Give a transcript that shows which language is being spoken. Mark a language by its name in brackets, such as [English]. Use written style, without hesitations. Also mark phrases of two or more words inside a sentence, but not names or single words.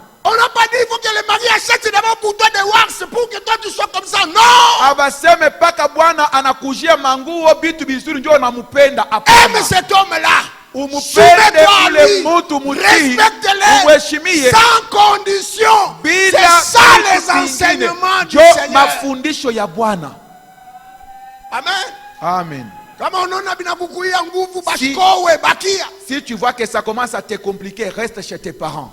[French] On n'a pas dit il faut que le mari achète d'abord pour toi des wax pour que toi tu sois comme ça. Non. [Swahili] Abaseme paka bwana anakujia manguo bitu bizuri njoo na mupenda, hapana. [French] Aime cet homme-là. Soumets-toi à lui. Respecte-les sans condition. C'est ça les enseignements du Seigneur. Amen. Amen. Si tu vois que ça commence à te compliquer, reste chez tes parents.